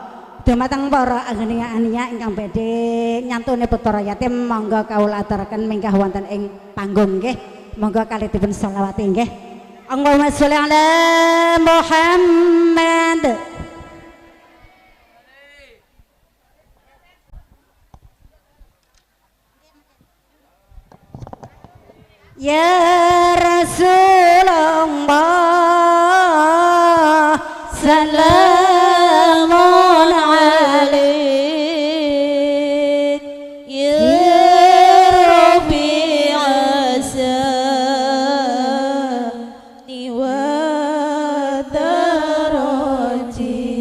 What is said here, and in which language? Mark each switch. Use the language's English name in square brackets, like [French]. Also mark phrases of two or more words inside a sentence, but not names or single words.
[Javanese] Dumateng para ageniya-aniya ingkang badhe nyantuni putra yatim, monggo kawula aturaken minggah wonten ing panggung nggih. Monggo kalih dipun selawati nggih. [Arabic] اللهم صل على محمد. يا رسول الله سلام عليك يا ربي أساني ودرجي